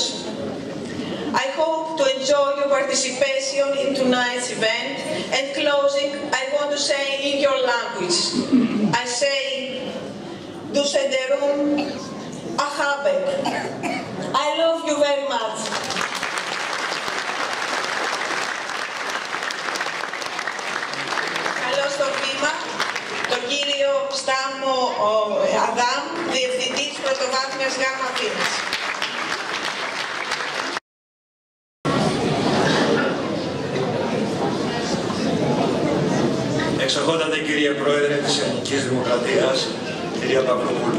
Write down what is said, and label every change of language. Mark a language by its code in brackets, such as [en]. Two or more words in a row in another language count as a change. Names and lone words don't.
[en] I hope to enjoy your participation in tonight's event, and closing, I want to say in your language. I say, Du Sederum Ahabek. I love you very much. [el] Καλώ στο βήμα τον κύριο Στάμο Αδάμ, Διευθυντής Πρωτοβάθμιας Γάμμα Αθήνας. Εξοχότατε κύριε Πρόεδρε της Ελληνικής Δημοκρατίας, κυρία Παυλοπούλου.